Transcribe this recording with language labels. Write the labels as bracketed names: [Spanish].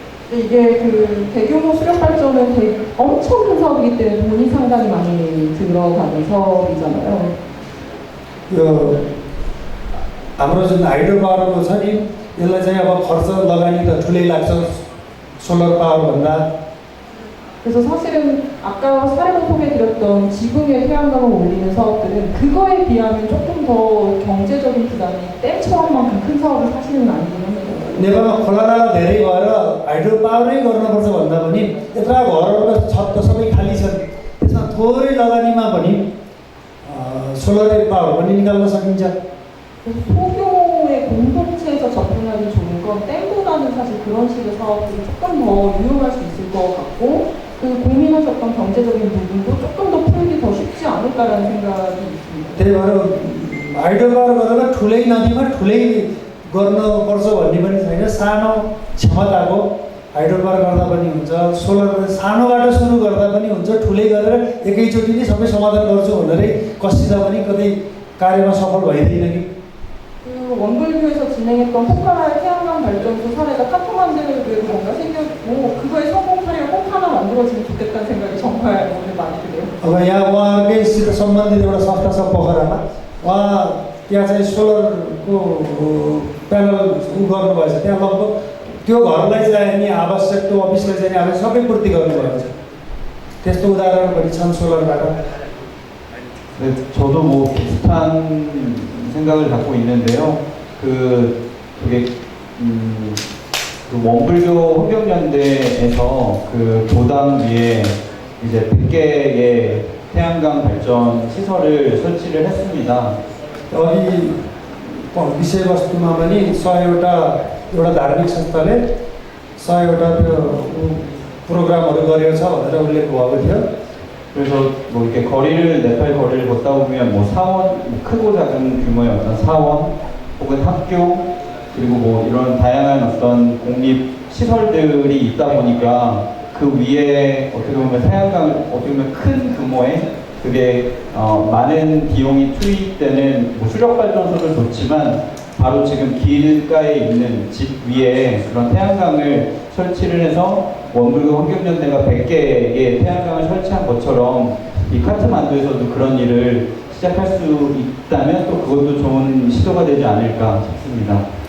[Korean] 이게 그 대규모 수력 발전은 엄청 큰 사업이기 때문에 돈이 상당히 많이 들어가는 사업이잖아요. [Nepali] यो हाम्रो जुन हाइड्रो पावरको छ नि यसलाई चाहिँ अब खर्च लगानी त ठुलै लाग्छ सोलर पावरभन्दा। [Korean] 그래서 사실은 아까 사례로 소개드렸던 지붕에 태양광을 올리는 사업들은 그거에 비하면 조금 더 경제적인 부담이 댐처럼만큼 큰 사업은 사실은 아니긴 합니다. [Nepali] नेपालमा खोलानाला धेरै भएर हाइड्रो पावरै गर्नुपर्छ भन्दा पनि यत्रा घरहरूका छत त सबै खाली छन्, त्यसमा थोरै लगानीमा पनि सोलर पावर पनि निकाल्न सकिन्छ। [Korean] 소규모의 공동체에서 접근하기 좋은 건 댐보다는 사실 그런 식의 사업들이 조금 더 유용할 수 있을 것 같고 그 고민하셨던 경제적인 부분도 조금 더 풀기 더 쉽지 않을까라는 생각이 있습니다. [Nepali] त्यही भएर हाइड्रो पावर गरेर ठुलै नदीमा ठुलै गर्नुपर्छ भन्ने पनि छैन। सानो क्षमताको हाइड्रो पावर गर्दा पनि हुन्छ, सोलर सानोबाट सुरु गर्दा पनि हुन्छ, ठुलै गरेर एकैचोटि नै सबै समाधान गर्छु भनेरै कसिँदा पनि कतै कार्यमा सफल भइँदैन कि। [Korean] 그 원불교에서 진행했던 포카라의 태양광 발전소 사례가 카트만드에도 뭔가 생겼고 그거의 성공 사례가 꼭 하나 만들어지면 좋겠다는 생각이 정말 오늘 많이 드네요. [Nepali] अब यहाँ उहाँकैसित सम्बन्धित एउटा संस्था छ पोखरामा, उहाँ त्यहाँ चाहिँ सोलरको प्यानल गर्नुभएछ। त्यहाँ लगभग त्यो घरलाई चाहिने आवश्यक, त्यो अफिसलाई चाहिने आवश्यक सबै पूर्ति गर्नुभएको छ। त्यस्तो उदाहरण पनि छन् सोलरबाट। [Korean] 네, 저도 뭐 비슷한 생각을 갖고 있는데요. 그게 그 원불교 환경연대에서 그 도당 위에 이제 100개의 태양광 발전 시설을 설치를 했습니다. [Nepali] अघि विषयवस्तुमा पनि 100वटा एउटा धार्मिक संस्थाले 100वटा त्यो प्रोग्रामहरू गरेको छ भनेर उल्लेख भएको थियो। [Korean] 그래서 뭐 이렇게 거리를 네팔 거리를 걷다 보면 뭐 사원, 크고 작은 규모의 어떤 사원 혹은 학교 그리고 뭐 이런 다양한 어떤 공립 시설들이 있다 보니까 그 그 위에 어떻게 보면 태양광을 어떻게 보면 큰 규모의 그게 많은 비용이 투입되는 뭐 수력 발전소도 좋지만 바로 지금 길가에 있는 집 위에 그런 태양광을 설치를 해서 원불교 환경연대가 100개의 태양광을 설치한 것처럼 이 카트만두에서도 그런 일을 시작할 수 있다면 또 그것도 좋은 시도가 되지 않을까 싶습니다.